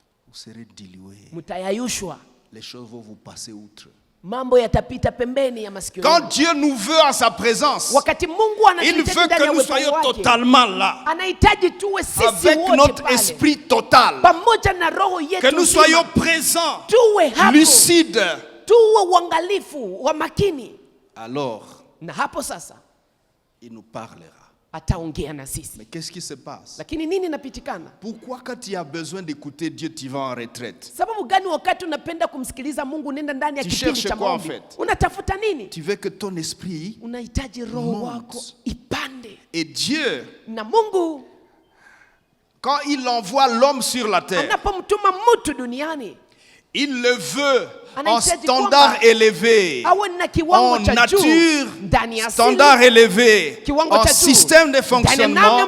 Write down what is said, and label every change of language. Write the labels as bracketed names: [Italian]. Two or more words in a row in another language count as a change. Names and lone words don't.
[French] vous serez dilués. [Swahili] Mtayayushwa. [French] Les choses vont vous passer outre. [Swahili] Mambo yatapita pembeni ya masikio. [French] Quand Dieu nous veut en sa présence, [Swahili] Wakati Mungu [French] il veut [Swahili] anatuhitaji [French] que nous soyons totalement là, [Swahili] anahitaji tuwe sisi [French] avec [Swahili] wote [French] notre [Swahili] pale. [French] esprit total, [Swahili] Pamoja na roho yetu [French] que nous [Swahili] nzima. [French] soyons présents, [Swahili] Tuwe hapo. [French] lucides. [Swahili] Tuwe uangalifu wa makini. [French] Alors, [Swahili] Na hapo sasa [French] il nous parlera. [Swahili] ataongea na sisi. [French] Mais qu'est-ce qui se passe? [Swahili] Lakini nini napitikana? [French] Pourquoi quand tu as besoin d'écouter Dieu, tu vas en retraite? [Swahili] Sababu gani wakati unapenda kumsikiliza Mungu nenda ndani ya [French] Tu [Swahili] kipindi [French] cherches [Swahili] cha [French] quoi, en [Swahili] maombi? [French] fait? [Swahili] Unatafuta nini? [French] Tu veux que ton esprit [Swahili] Unahitaji roho [French] monte. [Swahili] wako ipande. [French] et Dieu, [Swahili] Na Mungu [French] quand il envoie l'homme sur la terre, [Swahili] anapomtuma mtu duniani, [French] il le veut en [Swahili] anahitaji [French] standard [Swahili] kwamba [French] élevé, [Swahili] awe na [French] en [Swahili] kiwango cha juu [French] nature, [Swahili] ndani ya asili, [French] standard élevé, [Swahili] kiwango [French] en [Swahili] cha juu [French] système de [Swahili] ndani ya namna [French] fonctionnement,